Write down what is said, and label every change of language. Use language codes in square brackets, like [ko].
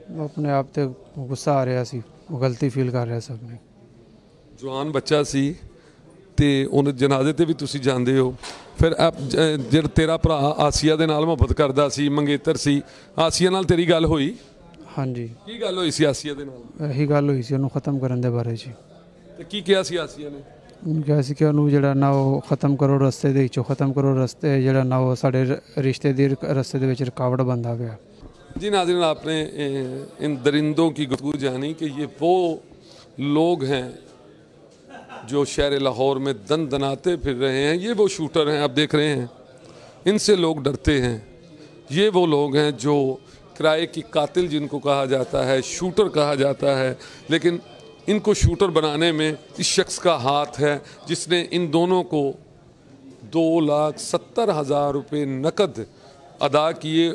[pa] वो अपने आप ते गुस्सा आ रहा सी, वो गलती फील कर रहा सी अपनी। ਜਵਾਨ ਬੱਚਾ ਸੀ ਤੇ ਉਹਨੇ ਜਨਾਜ਼ੇ ਤੇ ਵੀ ਤੁਸੀਂ ਜਾਂਦੇ ਹੋ। ਫਿਰ ਜਿਹੜਾ ਤੇਰਾ ਭਰਾ ਆਸੀਆ ਦੇ ਨਾਲ ਮੁਹੱਬਤ ਕਰਦਾ ਸੀ, ਮੰਗੇਤਰ ਸੀ, ਆਸੀਆ ਨਾਲ ਤੇਰੀ ਗੱਲ ਹੋਈ? हाँ जी। ਕੀ ਗੱਲ ਹੋਈ ਸੀ ਆਸੀਆ ਦੇ ਨਾਲ? यही गल हुई सी, ਉਹਨੂੰ ख़त्म ਕਰਨ ਦੇ ਬਾਰੇ 'ਚ। ਤੇ ਕੀ ਕਿਹਾ ਸੀ ਆਸੀਆ ਨੇ? ਉਹਨੂੰ ਕਿਹਾ ਸੀ ਕਿ ਉਹਨੂੰ ਜਿਹੜਾ ਨਾ ਉਹ ख़त्म ਕਰੋ, ਰਸਤੇ ਦੇ ਵਿੱਚੋਂ ख़त्म ਕਰੋ, ਰਸਤੇ ਜਿਹੜਾ ਨਾ ਉਹ ਸਾਡੇ ਰਿਸ਼ਤੇ ਦੀ ਰਸਤੇ ਦੇ ਵਿੱਚ ਰੁਕਾਵਟ ਬਣਦਾ ਪਿਆ। [hi] जी नाज़रीन, आपने इन दरिंदों की गुफ्तगू जानी कि ये वो लोग हैं जो शहर लाहौर में दन दनाते फिर रहे हैं। ये वो शूटर हैं, आप देख रहे हैं, इनसे लोग डरते हैं। ये वो लोग हैं जो किराए की कातिल जिनको कहा जाता है, शूटर कहा जाता है, लेकिन इनको शूटर बनाने में इस शख्स का हाथ है जिसने इन दोनों को 2,70,000 रुपये नकद अदा किए।